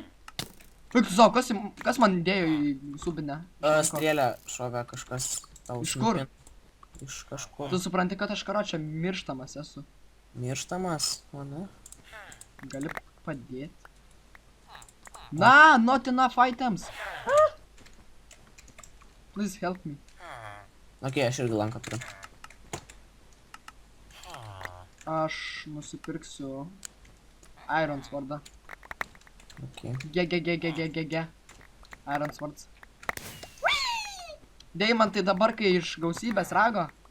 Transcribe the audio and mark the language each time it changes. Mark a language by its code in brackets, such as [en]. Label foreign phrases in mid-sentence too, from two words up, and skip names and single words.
[lt] Fikso, kas man dėjo į subinę? Strėlę šoka kažkas tau. Iš kur? Iš kažkur. Tu supranti, kad aš karočią mirštamas esu. Mirštamas, o ne? Gali padėti. Na, [en] not enough items. Please help me. [lt] Ok, aš irgi lanką turiu. Aš nusipirksiu Iron Swordą. Ok. Ge. Iron Swords. Deimantai dabar, kai iš gausybės rago.